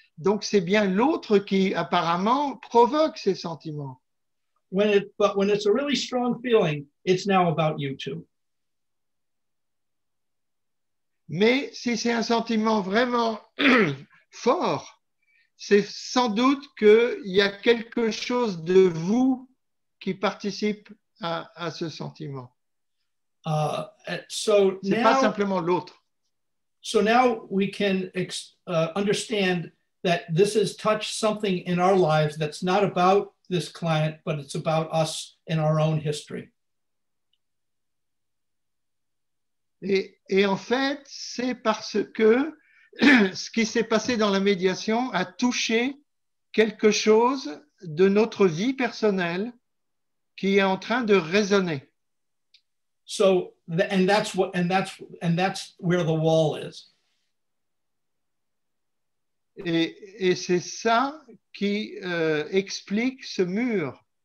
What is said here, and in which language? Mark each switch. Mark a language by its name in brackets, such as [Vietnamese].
[French] Donc, c'est bien l'autre qui apparemment provoque ces sentiments. [English] But when it's a really strong feeling, it's now about you too. [French] Mais si c'est un sentiment vraiment fort, c'est sans doute qu'il y a quelque chose de vous qui participe à ce sentiment. [English] So [French] c'est [English] now, [French] pas simplement l'autre. [English] So now we can understand that this has touched something in our lives that's not about this client, but it's about us in our own history. [French] Et en fait, c'est parce que ce qui s'est passé dans la médiation a touché quelque chose de notre vie personnelle qui est en train de résonner. [English] So, and that's where the wall is. [French] Et c'est ça qui explique ce mur.